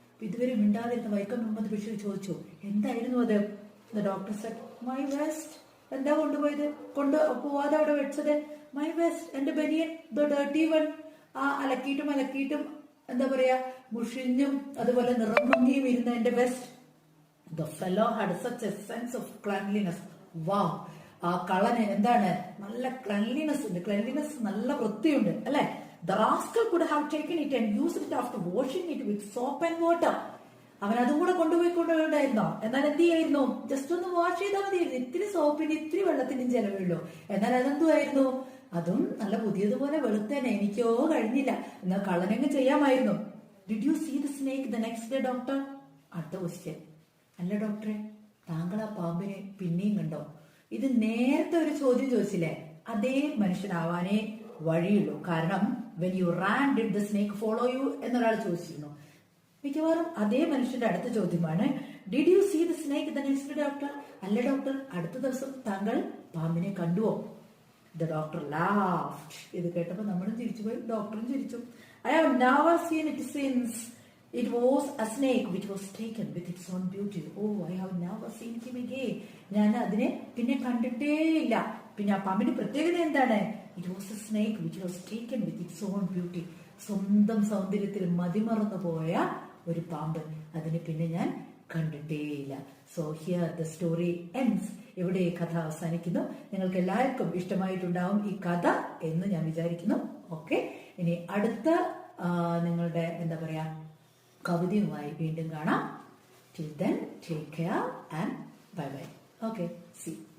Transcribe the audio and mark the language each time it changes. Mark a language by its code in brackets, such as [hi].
[ml] ഇതുവരെ മിണ്ടാതിരുന്ന വൈക്കം മുഹമ്മദ് ബഷീർ ചോദിച്ചു, എന്തായിരുന്നു അത്? [en] The doctor said, my vest. [ml] എന്താ കൊണ്ടുപോയത്? പോവാതെ അവിടെ വെച്ചത്? [en] my vest, [ml] എന്റെ ബനിയൻ, [en] The dirty one. [ml] ആ അലക്കിയിട്ടും എന്താ പറയാ മുഷിഞ്ഞും അതുപോലെ നിറം മങ്ങിയും ഇരുന്ന എന്റെ west. [en] The fellow had such a sense of cleanliness. [ml] Wow, ആ കള്ളന് എന്താണ്? നല്ല ക്ലെൻലിനെസ് ഉണ്ട്. ക്ലെൻലിനെസ്, നല്ല വൃത്തിയുണ്ട് അല്ലെ. [en] The rascal could have taken it and used it after washing it with soap and water. [ml] അവൻ അതും കൂടെ കൊണ്ടുപോയിക്കൊണ്ടുണ്ടായിരുന്നോ? എന്നാൽ എന്ത് ചെയ്യായിരുന്നു? ജസ്റ്റ് ഒന്ന് വാഷ് ചെയ്താൽ മതിയായിരുന്നു. ഇത്തിരി സോപ്പിന് ഇത്തിരി വെള്ളത്തിനും ചെലവുള്ളൂ. എന്നാൽ അതെന്തുമായിരുന്നു? അതും നല്ല പുതിയതുപോലെ വെളുത്തേനെ. എനിക്കോ കഴിഞ്ഞില്ല. എന്നാൽ കള്ളനെങ്ങ് ചെയ്യാമായിരുന്നു. [en] Did you see the snake the next day doctor? [ml] അടുത്ത ക്വസ്റ്റ്യൻ. അല്ല ഡോക്ടറെ, താങ്കൾ ആ പാമ്പിനെ പിന്നെയും കണ്ടോ? ഇത് നേരത്തെ ഒരു ചോദ്യം ചോദിച്ചില്ലേ? അതേ മനുഷ്യനാവാനേ വഴിയുള്ളൂ. കാരണം [en] when you ran did the snake follow you [ml] എന്നൊരാൾ ചോദിച്ചിരുന്നു. മിക്കവാറും അതേ മനുഷ്യന്റെ അടുത്ത ചോദ്യമാണ് [en] Did you see the snake the next doctor? [ml] അല്ല ഡോക്ടർ, അടുത്ത ദിവസം താങ്കൾ പാമ്പിനെ കണ്ടുവോ? [en] The doctor laughed. [ml] ഇത് കേട്ടപ്പോൾ നമ്മളും ചിരിച്ചുപോയി, ഡോക്ടറും ചിരിച്ചു. [en] I have never seen it since it was a snake which was taken with its own beauty. Oh, I have never seen him again. [ml] ഞാൻ അതിനെ പിന്നെ കണ്ടിട്ടേ ഇല്ല. പിന്നെ ആ പാമ്പിന്റെ പ്രത്യേകത എന്താണ്? [en] It was a snake which was taken with its own beauty. [ml] സ്വന്തം സൗന്ദര്യത്തിൽ മതിമറന്നു പോയ ഒരു പാമ്പ്. അതിനെ പിന്നെ ഞാൻ കണ്ടിട്ടേയില്ല. [en] So here the story ends. [ml] ഇവിടെ ഈ കഥ അവസാനിക്കുന്നു. നിങ്ങൾക്ക് എല്ലാവർക്കും ഇഷ്ടമായിട്ടുണ്ടാവും ഈ കഥ എന്ന് ഞാൻ വിചാരിക്കുന്നു. ഓക്കെ, ഇനി അടുത്ത നിങ്ങളുടെ എന്താ പറയാ കവിതയുമായി വീണ്ടും കാണാം. [en] Till then, take care and bye bye. Okay, see.